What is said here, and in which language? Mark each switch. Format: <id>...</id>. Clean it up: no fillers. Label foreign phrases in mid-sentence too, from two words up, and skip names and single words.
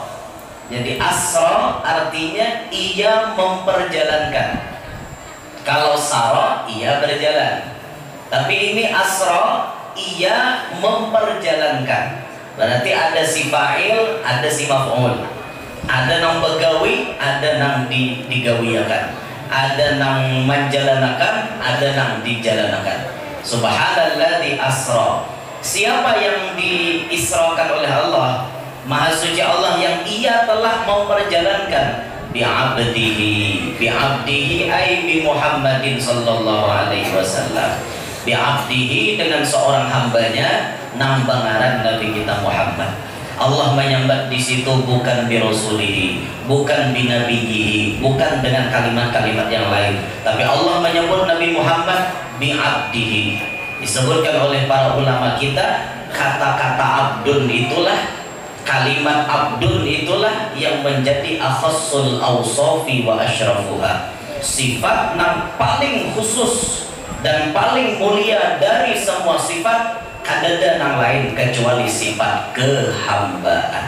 <id>Jadi asra artinya ia memperjalankan. Kalau sara, ia berjalan. Tapi ini asra, ia memperjalankan. Berarti ada si fa'il, ada si maf'ul.</id> <bjn>Ada nang begawi, ada nang digawiakan. Ada nang menjalanakan, ada nang dijalanakan.</bjn> <ar>سبحان الذي أسرى.</ar> <id>Siapa yang diisrakan oleh Allah? Maha suci Allah yang ia telah memperjalankan</id> <ar>بعبده أي بمحمد صلى الله عليه وسلم.</ar> <id>Bi'abdihi dengan seorang hambanya</id> <bjn>nang bangaran</bjn> <id>Nabi kita Muhammad. Allah menyambat di situ bukan</id> <ar>برسوله,</ar> <id>bukan</id> <ar>بنبيه,</ar> <id>bukan dengan kalimat-kalimat yang lain, tapi Allah menyebut Nabi Muhammad</id> <ar>بعبده.</ar> <id>Disebutkan oleh para ulama kita, kata-kata abdun itulah, kalimat abdun itulah yang menjadi</id> <ar>أخص الأوصاف وأشرفها.</ar> <id>Sifat yang paling khusus dan paling mulia dari semua sifat, ada yang lain kecuali sifat kehambaan.</id>